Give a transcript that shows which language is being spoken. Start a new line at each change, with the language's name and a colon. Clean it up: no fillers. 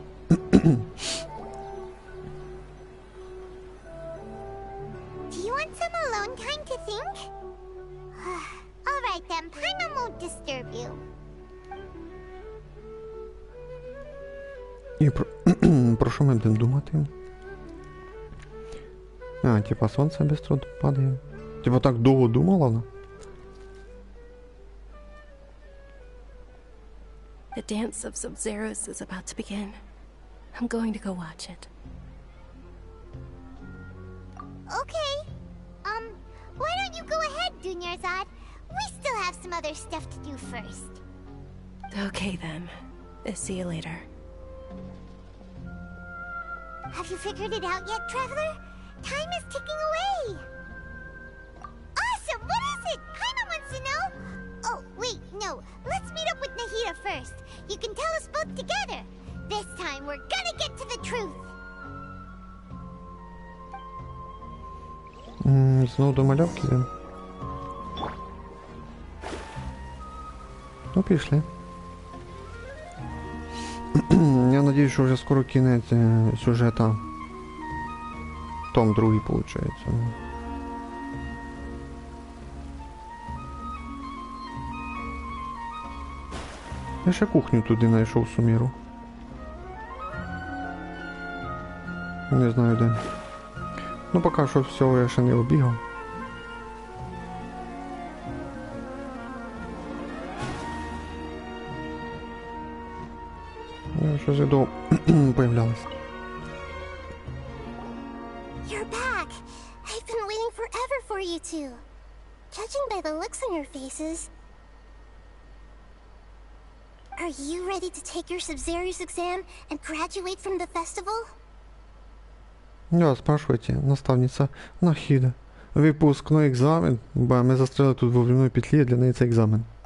English: Do you want some alone time to think? Alright then, Paimon won't disturb you.
Ukrainian: І про що ми будемо думати? А, типа сонце без труду падає. Типа так довго думала вона?
English: The dance of Sub-Zeros is about to begin. I'm going to go watch it. Okay. Why don't you go ahead, Dunyarzad? We still have some other stuff to do first. Okay then. See you later. Have you figured it out yet, Traveler? Time is ticking away. Awesome! What is it? Paimon wants to know. Oh, wait, no. Let's meet up with Nahida first. You can tell us both together. This time, we're gonna get to the truth.
Ukrainian: Знову до мальовки йдемо. Ну, пішли. Я надіюсь, що вже скоро кінець сюжета. Том другий, виходить. Я ще кухню туди знайшов Сумеру. Не знаю де. Ну поки що всього я ще не обігав. Я щось іду появлялась.
English: You're back. I've been waiting forever for you two. Judging by the looks on your faces, are you ready to take your Sub-Zero's exam and graduate from the festival?
Russian: Да, спрашивайте,
Ukrainian: наставниця Нахіда. Випускний екзамен, бо ми застряли тут в
Russian: временной
Ukrainian: петлі, для неї це екзамен.